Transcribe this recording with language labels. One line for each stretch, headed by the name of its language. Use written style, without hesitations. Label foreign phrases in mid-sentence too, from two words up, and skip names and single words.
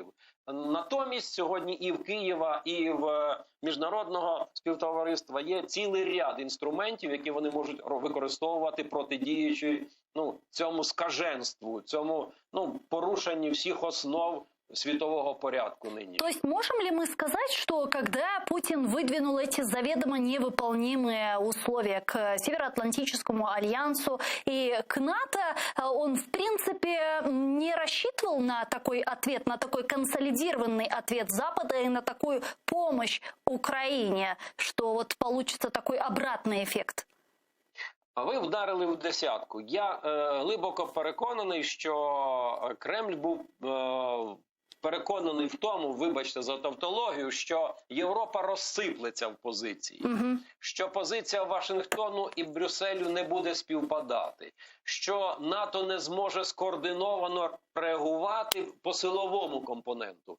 Ukrainian: Натомість сьогодні і в Києва, і в міжнародного співтовариства є цілий ряд інструментів, які вони можуть використовувати протидіючи цьому скаженству, цьому порушенню всіх основ светового порядку ныне.
Russian: То есть можем ли мы сказать, что когда Путин выдвинул эти заведомо невыполнимые условия к Североатлантическому альянсу и к НАТО, он в принципе не рассчитывал на такой ответ, на такой консолидированный ответ Запада и на такую помощь Украине, что вот получится такой обратный эффект?
Ukrainian: Ви вдарили в десятку. Я глибоко переконаний, що Кремль був переконаний в тому, вибачте за тавтологію, що Європа розсиплеться в позиції, що позиція Вашингтону і Брюсселю не буде співпадати, що НАТО не зможе скоординовано реагувати по силовому компоненту.